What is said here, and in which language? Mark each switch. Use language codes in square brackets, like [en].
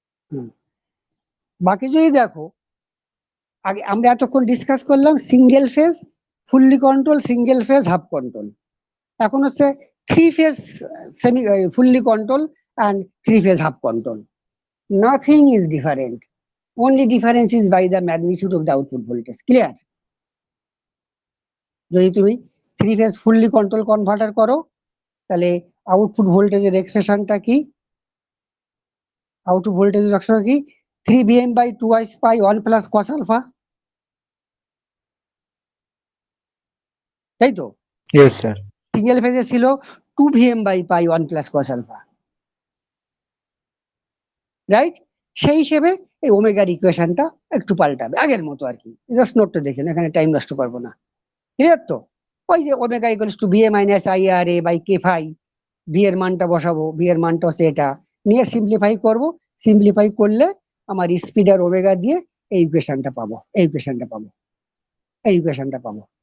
[bn] হুম। বাকি যদি দেখো, আগে আমরা এতক্ষণ ডিসকাস করলাম single phase fully control, single phase half control. এখন হচ্ছে three phase semi fully control and three phase half control. [en] Nothing is different, only difference is by the magnitude of the output voltage, clear? [bn] যদি তুমি three phase fully control converter করো, তাহলে output ভোল্টেজের এক্সপ্রেশনটা কি? Output ভোল্টেজের expression কি? [en] 3 Vm by 2 I pi 1 plus cos alpha, [bn] তাই তো? [en] Yes sir. Single ফেজে ছিল 2 Vm by pi 1 plus cos alpha, right? [bn] সেই হিসেবে এই ওমেগার ইকুয়েশনটা একটু পাল্টাবে, আগের মতো আর কি। জাস্ট নোটটা দেখেন, এখানে টাইম নষ্ট করবো না, ক্লিয়ার তো? ওই যে omega equals to VA minus I আর A by K phi, V এর মানটা বসাবো, ভি এর মানটা হচ্ছে এটা, নিয়ে সিম্পলিফাই করব। সিম্পলিফাই করলে আমার স্পিড আর ওমেগা দিয়ে এই ইকুয়েশনটা পাবো, এই ইকুয়েশনটা পাবো, এই ইকুয়েশনটা পাবো।